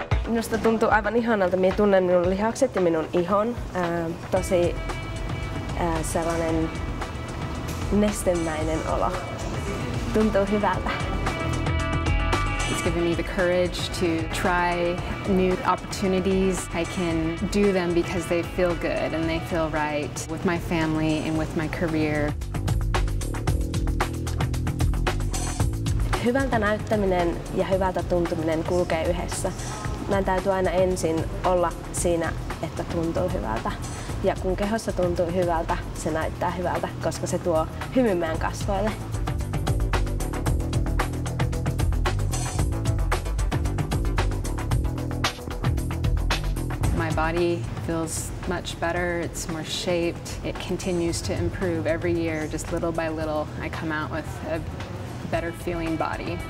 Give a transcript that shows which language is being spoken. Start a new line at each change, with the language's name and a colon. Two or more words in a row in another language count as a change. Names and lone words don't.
Finnish: Minusta tuntuu aivan ihanalta. Minä tunnen minun lihakset ja minun ihon. Tosi sellainen nestemäinen olo. Tuntuu hyvältä.
English: It's given me the courage to try new opportunities. I can do them because they feel good and they feel right with my family and with my career.
Finnish: Hyvältä näyttäminen ja hyvältä tuntuminen kulkee yhdessä. Meidän täytyy aina ensin olla siinä, että tuntuu hyvältä. Ja kun kehossa tuntuu hyvältä, se näyttää hyvältä, koska se tuo hymyn meidän kasvoille.
English: My body feels much better, it's more shaped. It continues to improve every year, just little by little. I come out with a better feeling body.